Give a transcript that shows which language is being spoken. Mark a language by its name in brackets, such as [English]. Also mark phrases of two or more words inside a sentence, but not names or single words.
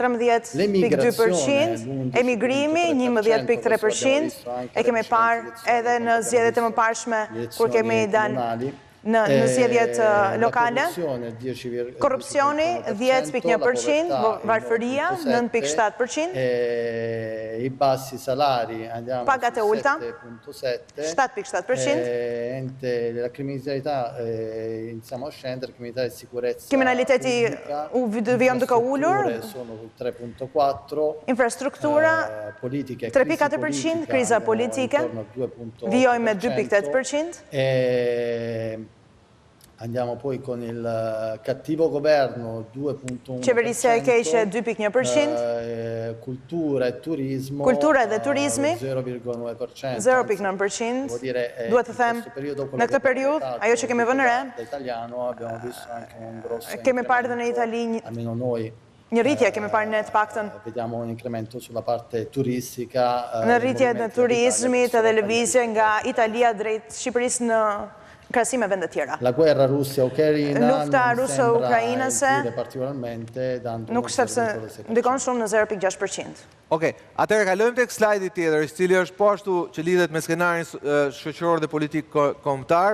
[Albanian] 13.2%, emigrimi 11.3%, e kemi parë edhe në zgjedhjet e mëparshme kur kemi dalë në zgjedhjet lokale, korrupsioni 10.1%, varfëria 9.7%, pagat e ulta 7.7%, [Italian] la criminalità iniziamo a scendere, criminalità e sicurezza, [Albanian] kriminaliteti vijon duke ulur, [Italian] sono 3.4, [Albanian] infrastruktura 3.4%, kriza politike vijojmë me 2.8%, [Italian] andiamo poi con il cattivo governo 2.1%, [Albanian] qeverisja e keqe 2.1%, [Italian] cultura e turismo 0.9%, 0.9%, [Albanian] duhet të them, në këtë periudhë, ajo që kemi vënë re, kemi parë dhe në Itali një rritje, kemi parë ne të paktën [Italian] vediamo un incremento sulla parte turistica, [Albanian] në rritje në turizmit edhe lëvizje nga Italia drejt Shqipërisë në krahasim me vende tjera. Lufta ruso-ukrainase nuk sepse ndikon shumë në 0.6%. Okej, atëherë kalojmë tek slajdi tjetër, i cili është po ashtu që lidhet me skenarin shoqëror dhe politik kombëtar.